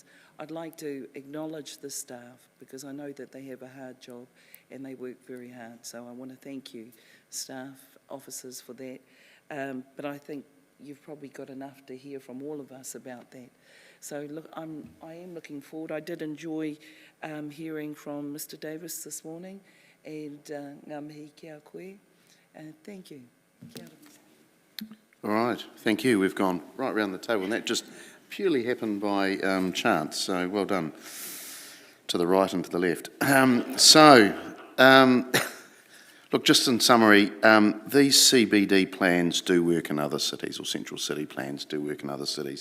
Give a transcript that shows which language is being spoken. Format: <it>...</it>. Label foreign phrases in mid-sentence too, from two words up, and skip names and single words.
<en>I'd like to acknowledge the staff because I know that they have a hard job and they work very hard. So I want to thank you, staff, officers, for that. But I think you've probably got enough to hear from all of us about that. So look, I am looking forward. I did enjoy hearing from Mr. Davis this morning, and</en> <mi>ngā mihi kia koe.</mi> <en>Thank you.</en> <mi>Kia ora.</mi> <en>All right, thank you. We've gone right round the table, and that just purely happened by chance, so well done to the right and to the left. Look, just in summary, these CBD plans do work in other cities, or central city plans do work in other cities.</en>